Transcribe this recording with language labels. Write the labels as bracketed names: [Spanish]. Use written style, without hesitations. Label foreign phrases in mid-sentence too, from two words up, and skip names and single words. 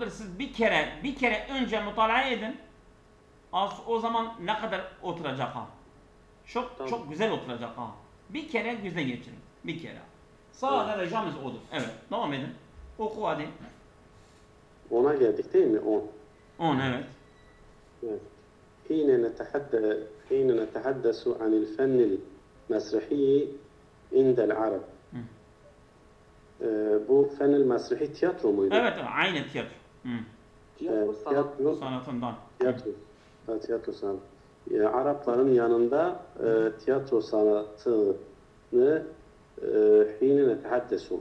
[Turkish] Siz bir kere önce mutalaa edin. O zaman ne kadar oturacak ha. Tamam. Çok güzel oturacak ha. Bir kere gözden geçirin. Bir kere. Sadece ricamız odur. Evet. Devam edin. Oku hadi. 10'a geldik değil mi? 10. Evet. Evet. [Arabic] حين نتحدث عن الفن المسرحي عند العرب. [Turkish] Bu [Arabic] الفن المسرحي [Turkish] tiyatro muydu? Evet, aynı tiyatro. Tiyatro sanat. Sanatından. Tiyatro sanatı. Arapların yanında tiyatro sanatını [Arabic] حين نتحدث.